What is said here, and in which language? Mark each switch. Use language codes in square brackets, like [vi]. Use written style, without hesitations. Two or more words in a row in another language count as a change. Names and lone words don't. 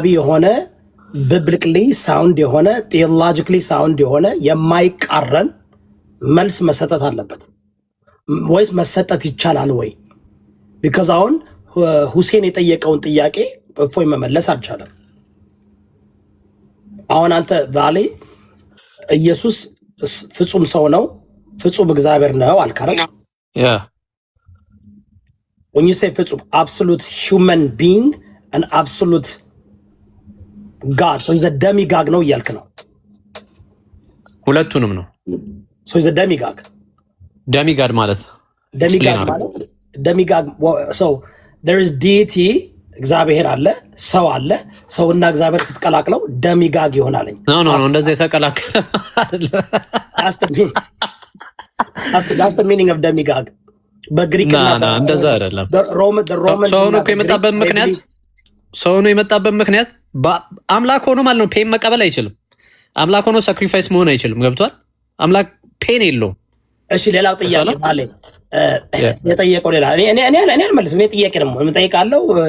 [am] የሆነ [en] biblically sound [am] የሆነ [en] theologically sound [am] የሆነ የማይቃረን መልስ መሰጠት አለበት ወይስ መሰጠት ይቻላል ወይ ቢካዝ አሁን ሁሴን የጠየቀውን ጥያቄ እፎይ መመለስ አልቻለም አሁን አንተ ባሌ ኢየሱስ ፍጹም ሰው ነው ፍጹም እግዚአብሔር ነው አልካረ ያ [en] when you say ፍጹም absolute human being and absolute God so he's a demigod [am] ነው እያልክ ነው ሁለቱንም ነው [en] so he's a demigod [am] demigod ማለት ደሚጋግ ማለት ደሚጋግ ሰው [en] there is deity [am] እግዚአብሔር አለ ሰው አለ ሰውና እግዚአብሔር ስትቀላቅለው ደሚጋግ ይሆናልኝ ኖ እንደዚህ የተቀላቀለ አይደለ [en] that's the meaning of demigod በግሪክና [am] እንደዛ አይደለም ሮማን ሰው ነው የመጣበት ምክንያት አምላክ ሆኖ ማለት ነው ፔን መቀበል አይችልም አምላክ ሆኖ ሳክሪፋይስ መሆን አይችልም ገብቷል አምላክ ፔን የለውም እሺ ሌላው ጥያቄ ማለት የጠየቀው ሌላ እኔ አልመልስም እኔ ጥያቄ ደግሞ የምጠይቃለው